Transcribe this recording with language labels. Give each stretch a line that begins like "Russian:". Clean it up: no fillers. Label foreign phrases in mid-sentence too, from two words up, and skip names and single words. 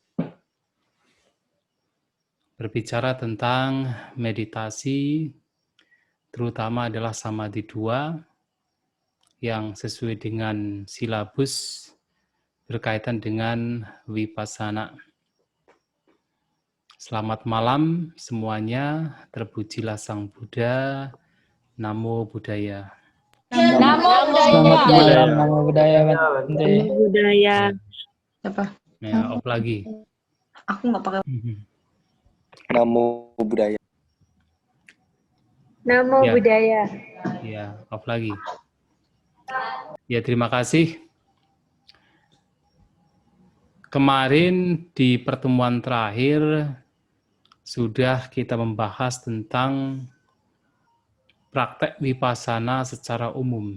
Indonesian: Berbicara tentang meditasi, terutama adalah samadhi 2, yang sesuai dengan silabus berkaitan dengan vipassana. Selamat malam semuanya, terpujilah Sang Buddha,
Pali: Namo Buddhaya. Namo
Indonesian: Selamat
Pali: Buddhaya.
Indonesian: malam,
Pali: Namo Buddhaya,
Indonesian: Bante.
Pali: Namo Buddhaya.
Indonesian: Siapa? Ya, off lagi. Aku nggak pakai.
Pali: Namo Buddhaya. Namo
Indonesian: Ya.
Pali: Buddhaya.
Indonesian: Ya, off lagi. Ya, terima kasih. Kemarin di pertemuan terakhir sudah kita membahas tentang praktek vipassana secara umum.